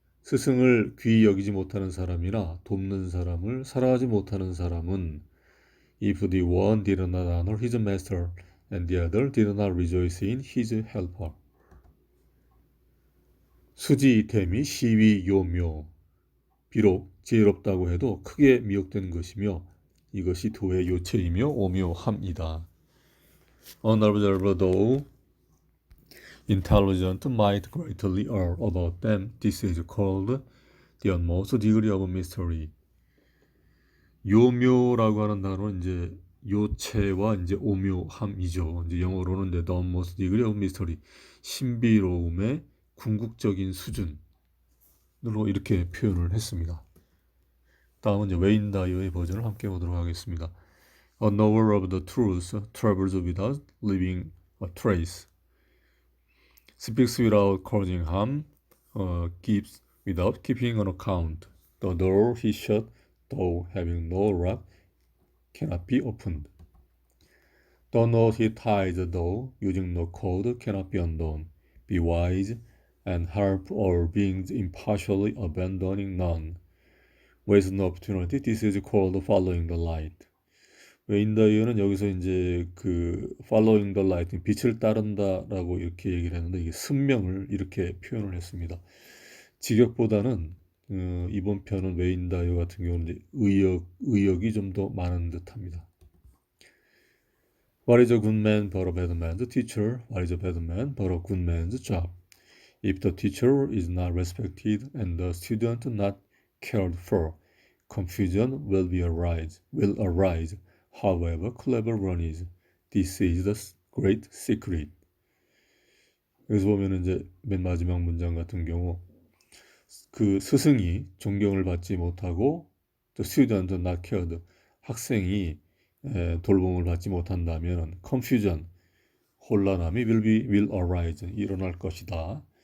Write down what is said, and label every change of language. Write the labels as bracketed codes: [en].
[ko] 스승을 귀히 여기지 못하는 사람이나 돕는 사람을 사랑하지 못하는 사람은 [en] if the one did not honor his master and the other did not rejoice in his helper. [ko] 수지태미 시위요묘. 비록 지혜롭다고 해도 크게 미혹되는 것이며 이것이 도의 요체이며 오묘함이다. [en] Unobserved though intelligent might greatly err about them. This is called the utmost degree of mystery. [ko] 요묘라고 하는 단어는 이제 요체와 이제 오묘함이죠. 이제 영어로는 이제 [en] the utmost degree of mystery, [ko] 신비로움의 궁극적인 수준으로 이렇게 표현을 했습니다. 다음은 이제 웨인 다이어의 버전을 함께 보도록 하겠습니다. [en] A knower of the truth travels without leaving a trace. Speaks without causing harm, gives without keeping an account. The door he shut, though having no lock, cannot be opened. The knot he ties, though using no cord, cannot be undone. Be wise and help all beings impartially, abandoning none. Waste no opportunity. This is called following the light. [ko] 웨인 다이어는 여기서 이제 그 [en] following the light, [ko] 빛을 따른다라고 이렇게 얘기를 했는데 이게 순명을 이렇게 표현을 했습니다. 직역보다는 이번 편은 웨인 다이어 같은 경우는 이제 의역이 좀 더 많은 듯합니다. [en] What is a good man but a bad man's teacher? What is a bad man but a good man's job? If the teacher is not respected and the student not cared for, confusion will arise. However clever one is, this is the great secret. [ko] 여기서 보면 이제 맨 마지막 문장 같은 경우 그 스승이 존경을 받지 못하고 [en] the student not cared, [ko] 학생이 돌봄을 받지 못한다면 confusion, 혼란함이 [en] will arise, [ko] 일어날 것이다.